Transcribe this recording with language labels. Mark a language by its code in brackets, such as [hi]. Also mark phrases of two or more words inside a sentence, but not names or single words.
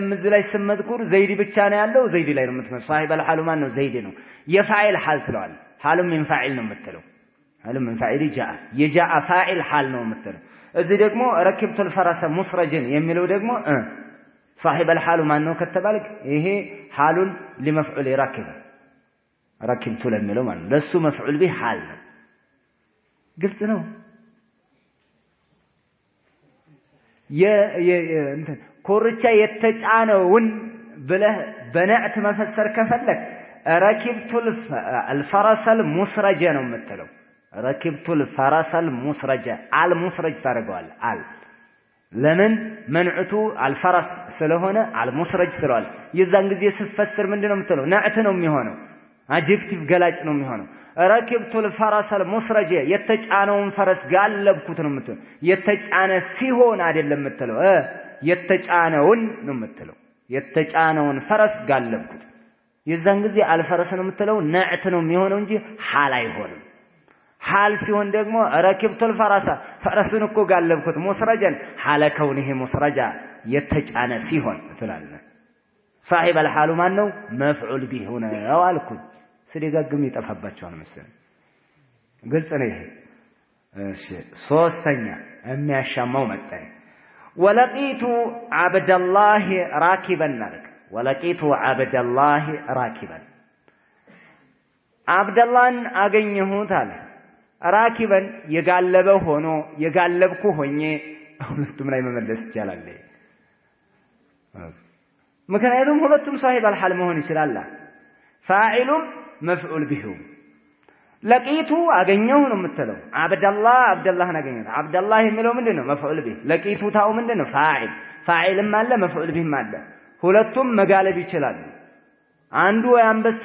[am] እዚህ ላይ ስመጥቁር ዘይድ ብቻ ነው ያለው ዘይድ ላይ ነው የምትመጣው [ar] صاحب الحال [am] ማን ነው ዘይድ ነው የፋዒል ሐል ትለዋል [ar] حال من فاعل [am] ነው የምትለው [ar] حال من فاعل جاء يجاء فاعل حال [am] ነው የምትለው እዚህ ደግሞ [ar] ركبت الفرس مسرجا [am] የሚለው ደግሞ [ar] صاحب الحال [am] ማን ነው ከተባለ ይሄ [ar] حال لمفعول ركبت [am] ለሚለው ማለት ነው ለሱ [ar] مفعول به حال [am] ነው ግልጽ ነው ኮርቻ የተጫነውን ብለህ በነዕት መፈሰር ከፈለክ [ar] ركبت الفرس المسرج [am] ነው የምትለው [ar] ركبت الفرس المسرج المسرج [am] ታደርገዋል ለምን መንዑቱ الفرس ስለሆነ المسرج ስለዋል የዛን ጊዜ ሲፈሰር ምንድነው የምትለው ነዕት ነው የሚሆነው አጀክቲቭ ገላጭ ነው የሚሆነው [ar] ركبت الفرس المسرج [am] የተጫነውን ፈረስ ጋለብኩት ነው የምትለው የተጫነ ሲሆን አይደለም የምትለው የተጫነውን ነው የምትለው የተጫነውን ፈረስ ጋለብኩት የዛን ጊዜ አልፈረስ ነው የምትለው ነዕት ነው የሚሆነው እንጂ ሐል አይሆንም ሐል ሲሆን ደግሞ [ar] ركبت الفرس [am] ፈረስን እኮ ጋለብኩት [ar] مسرجا حال كونه مسرجا [am] የተጫነ ሲሆን ትላለህ [ar] صاحب الحال [am] ማን ነው [ar] مفعول به [am] ነው አልኩኝ ስለጋግም ይጠፋባቸዋል መሰለኝ ግልጽ ነው ይሄ እሺ ሶስተኛ የሚያሻማው መጣኝ [ar] ولقيت عبد الله راكبا [am] ናልክ [ar] ولقيت عبد الله راكبا [am] አብደላህን አገኘሁት አለ ራኪበን የጋለበ ሆኖ የጋለብኩ ሆኜ ሁለቱም ላይ መመለስ ይቻላል ምክንያቱም ሁለቱም [ar] صاحب الحال [am] መሆን ይችላል ፋዒሉም [ar] مفعول به [am] ለቂቱ አገኘው ነው የምትለው አብደላህን አገኘው አብደላህ የሚለው ምንድነው [ar] مفعول به لقيت [am] ታው ምንድነው ፋዒልም አለ መፍዑል ቢህም አለ ሁለቱም መጋለብ ይችላል አንዱ አንበሳ